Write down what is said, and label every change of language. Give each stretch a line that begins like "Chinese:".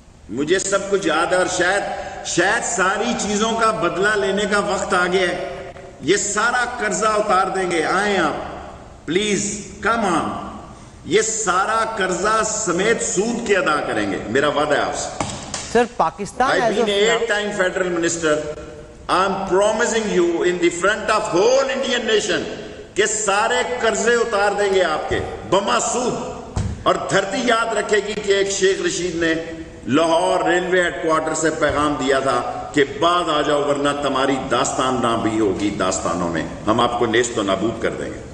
Urdu: مجھے سب کچھ یاد ہے, اور شاید ساری چیزوں کا بدلہ لینے کا وقت آ گیا ہے. یہ سارا قرضہ اتار دیں گے, آئیں آپ پلیز کم آن. یہ سارا قرضہ سمیت سود کے ادا کریں گے, میرا وعدہ ہے آپ سے. سر Pakistan
English: I've been an 8-time federal minister. I'm promising you in the front of whole Indian nation
Urdu: کہ سارے قرضے اتار دیں گے آپ کے بما سود. اور دھرتی یاد رکھے گی کہ ایک شیخ رشید نے لاہور ریلوے ہیڈ کوارٹر سے پیغام دیا تھا کہ بعد آ جاؤ ورنہ تمہاری داستان نہ بھی ہوگی, داستانوں میں ہم آپ کو نیست و نابود کر دیں گے.